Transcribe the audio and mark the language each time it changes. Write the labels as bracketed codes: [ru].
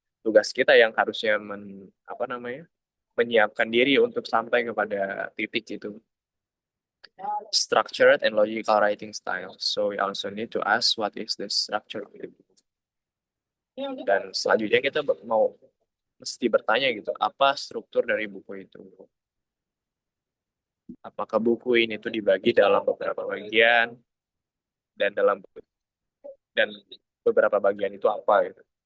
[id] Tugas kita yang harusnya menyiapkan diri untuk sampai kepada titik itu. [en] Structured and logical writing style. So we also need to ask what is the structure of the book. [id] Dan selanjutnya kita mesti bertanya gitu, apa struktur dari buku itu? Apakah buku ini tuh dibagi dalam beberapa bagian dan beberapa bagian itu apa gitu.